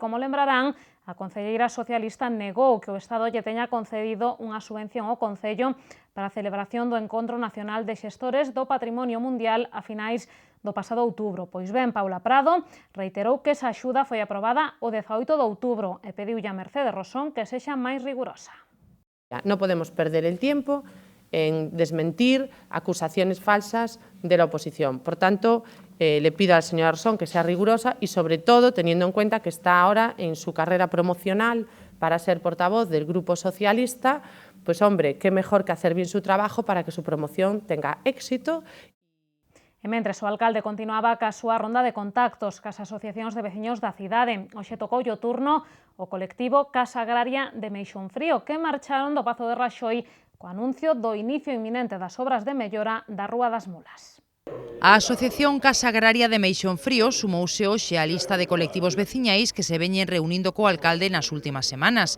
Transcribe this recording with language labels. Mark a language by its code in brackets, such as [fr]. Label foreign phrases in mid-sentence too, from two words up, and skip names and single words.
[gl] Como lembrarán, a concelleira socialista negou que o Estado lle teña concedido unha subvención ao Concello para a celebración do Encontro Nacional de Xestores do Patrimonio Mundial a finais do pasado outubro. Pois ben, Paula Prado reiterou que esa axuda foi aprobada o 18 de outubro e pediulle a Mercedes Rosón que sexa máis rigurosa. [es] Non podemos perder el tiempo en desmentir acusaciones falsas de la oposición. Por tanto, le pido a la señora Rosón que sea rigurosa y, sobre todo, teniendo en cuenta que está ahora en su carrera promocional para ser portavoz del Grupo Socialista, pues hombre, qué mejor que hacer bien su trabajo para que su promoción tenga éxito. [gl] E mentres o alcalde continuaba ca súa ronda de contactos cas asociacións de veciños da cidade, hoxe tocoulle o turno o colectivo Casa Agraria de Meixonfrío, que marcharon do Pazo de Raxoi co anuncio do inicio inminente das obras de mellora da Rúa das Mulas. A Asociación Casa Agraria de Meixonfrío sumouse hoxe á lista de colectivos veciñais que se veñen reunindo co alcalde nas últimas semanas.